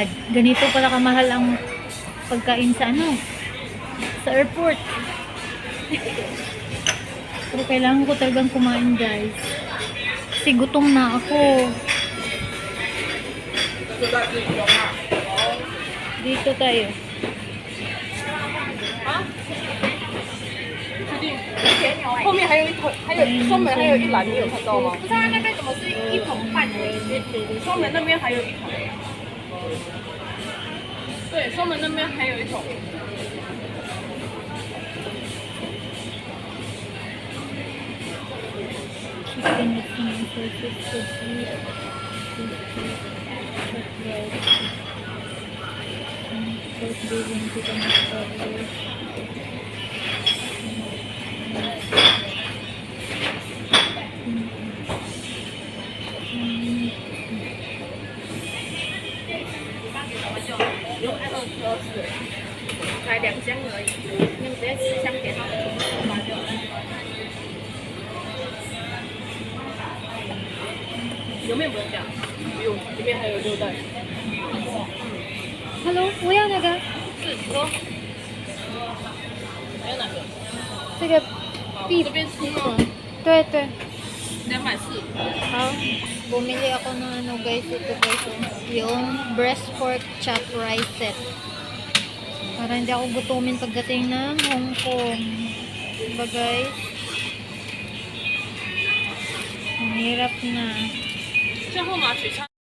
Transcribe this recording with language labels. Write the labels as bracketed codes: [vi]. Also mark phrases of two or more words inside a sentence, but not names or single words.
[tl] Ganito pala kamahal ang pagkain sa ano? Sa airport. Pero kailangan ko talagang kumain guys. Kasi gutom na ako. Dito tayo. [zh] 后面还有一桶，双门还有一篮，你有看到吗？不是，它那边怎么是一桶半的？双门那边还有一桶。对，双门那边还有一桶。 [en] Chicken with some sausage, sushi, chocolate, pork belly, chicken masala. [zh] 才2箱而已，你们直接10箱给他们全部送完就好。油面不用加，不用，里面还有6袋。 [tl] Hello, kuya naga? [zh] 是，你说还有哪个？这个好， [en] beef. [zh] 这边吃吗？对对。 240。 [tl] Ah, bumili ako ng ano guys, ito guys, yung [en] breast pork chop rice set. [tl] Para hindi ako gutumin pagdating ng Hong Kong. Diba guys? Ang hirap na. [zh] 最后嘛，取餐。